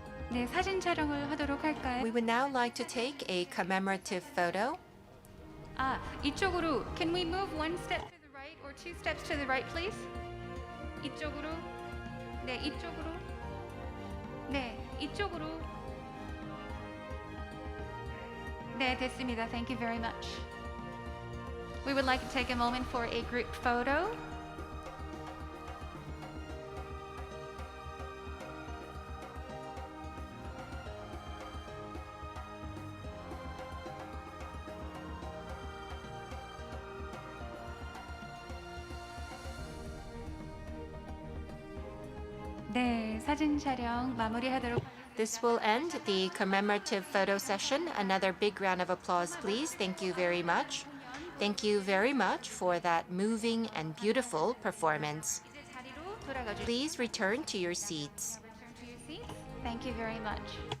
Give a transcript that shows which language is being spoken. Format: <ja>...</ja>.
<ko>네, 사진 촬영을 하도록 할까요?</ko> <en>We would now like to take a commemorative photo.</en> <ko>아, 이쪽으로.</ko> <en>Can we move one step to the right or two steps to the right, please?</en> <ko>이쪽으로. 네, 이쪽으로. 네, 이쪽으로. 네, 됐습니다.</ko> <en>Thank you very much. We would like to take a moment for a group photo.</en> <ko>네, 사진 촬영 마무리하도록.</ko> <en>This will end the commemorative photo session. Another big round of applause, please. Thank you very much. Thank you very much for that moving and beautiful performance.</en> <ko>자리로 돌아가 주시죠.</ko> <en>Please return to your seats. Return to your seats. Thank you very much.</en>